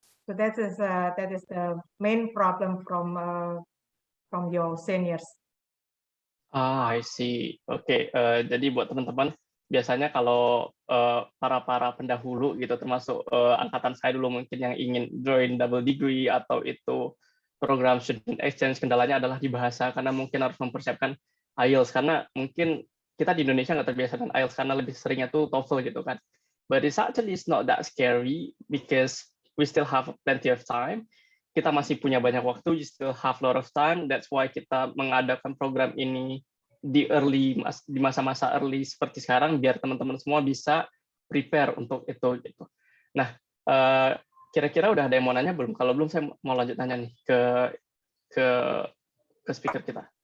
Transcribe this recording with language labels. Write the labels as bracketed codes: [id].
[en] So that is the main problem from your seniors. I see. [id] Oke, jadi buat teman-teman, biasanya kalau para pendahulu gitu, termasuk angkatan saya dulu mungkin yang ingin join double degree atau itu program student exchange, kendalanya adalah di bahasa, karena mungkin harus mempersiapkan IELTS, karena mungkin kita di Indonesia nggak terbiasa dengan IELTS karena lebih seringnya tuh TOEFL gitu kan. [en] But it's actually not that scary because we still have plenty of time. [id] Kita masih punya banyak waktu, [en] you still have a lot of time. That's why [id] kita mengadakan program ini di masa-masa early seperti sekarang, biar teman-teman semua bisa prepare untuk itu gitu. Nah, kira-kira udah ada yang mau nanya belum? Kalau belum, saya mau lanjut nanya nih ke speaker kita.